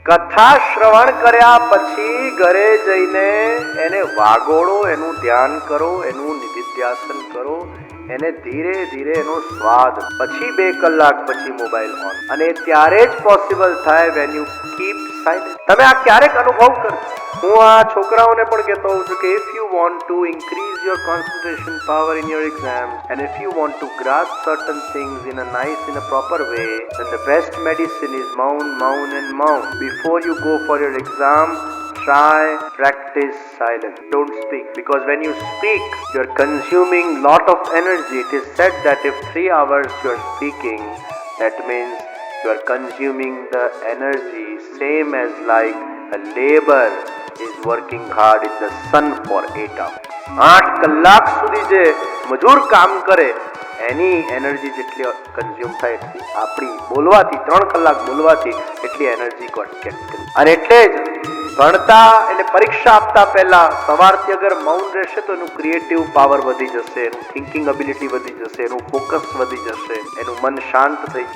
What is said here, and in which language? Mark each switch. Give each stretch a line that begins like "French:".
Gujarati: કથા શ્રવણ કર્યા પછી ઘરે જઈને એને વાગોળો, એનું ધ્યાન કરો, એનું નિધિધ્યાસન કરો, એને ધીરે ધીરે એનો સ્વાદ. પછી 2 કલાક પછી મોબાઈલ ઓન. અને ત્યારે જ પોસિબલ થાય
English: When you keep silent.
Gujarati: તમે આ ક્યારેક અનુભવ કરજો. હું આ છોકરાઓને પણ કહેતો હોઉં છું કે
English: if you want to increase your concentration power in your exams and if you want to grasp certain things in a nice, in a proper way, then the best medicine is maun and maun. Before you go for your exam, try practice silence. Don't speak, because when you speak you are consuming lot of energy. It is said that if 3 hours you are speaking, that means you are consuming the energy same as like a labor is working hard in the sun for 8 hours.
Gujarati: 8 કલાક સુધી જે મજૂર કામ કરે એની energy જેટલી consume થાય એટલી આપણી બોલવાથી, 3 કલાક બોલવાથી એટલી એનર્જી ગેટ કરી. અને એટલે જ ભણતા એટલે પરીક્ષા આપતા પહેલા સવારથી અગર મૌન રહેશે તો એનું ક્રિએટિવ પાવર વધી જશે, એનું થિંકિંગ એબિલિટી વધી જશે, એનું ફોકસ વધી જશે, એનું મન શાંત થઈ.